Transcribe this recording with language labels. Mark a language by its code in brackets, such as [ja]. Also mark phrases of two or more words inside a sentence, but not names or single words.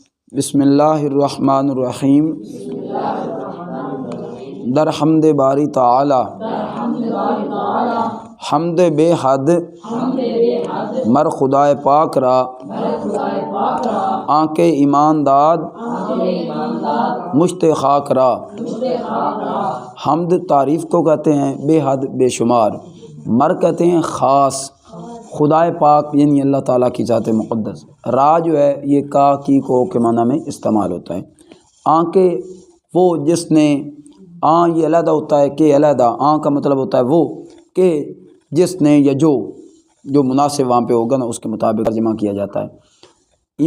[ar] بسم اللہ الرحمن الرحیم۔ [fa] در حمد باری تعالی حمد بے حد مر خدائے پاک را آنکھ ایمان داد مشت خاک را۔ [ur] حمد تعریف کو کہتے ہیں، بے حد بے شمار، مر کہتے ہیں خاص، خدائے پاک یعنی اللہ تعالیٰ کی ذات مقدس۔ را جو ہے یہ کا کی کو کے معنی میں استعمال ہوتا ہے۔ آنکھ وہ جس نے، آن یہ علیحدہ ہوتا ہے کہ علیحدہ، آن کا مطلب ہوتا ہے وہ کہ جس نے یا جو مناسب وہاں پہ ہوگا نا اس کے مطابق ترجمہ کیا جاتا ہے۔